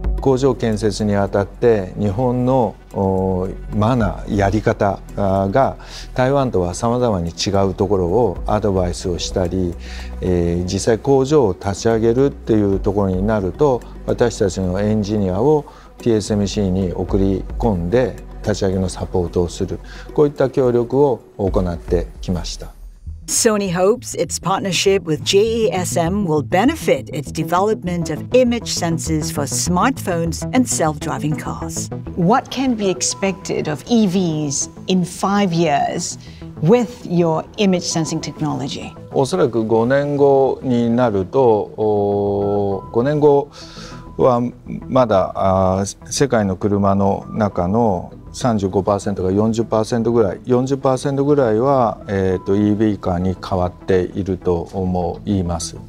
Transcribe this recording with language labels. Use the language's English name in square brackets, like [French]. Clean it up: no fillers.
[Japanese] 工場建設にあたって日本のマナーやり方が台湾とはさまざまに違うところをアドバイスをしたり、実際工場を立ち上げるっていうところになると私たちのエンジニアを TSMC に送り込んで立ち上げのサポートをする、こういった協力を行ってきました。 [English] Sony hopes its partnership with JESM will benefit its development of image sensors for smartphones and self-driving cars. What can be expected of EVs in 5 years with your image sensing technology? [Japanese] おそらく5年後になると、5年後はまだ世界の車の中の35% が 40% ぐらい 40% ぐらいは、EV カーに変わっていると思います。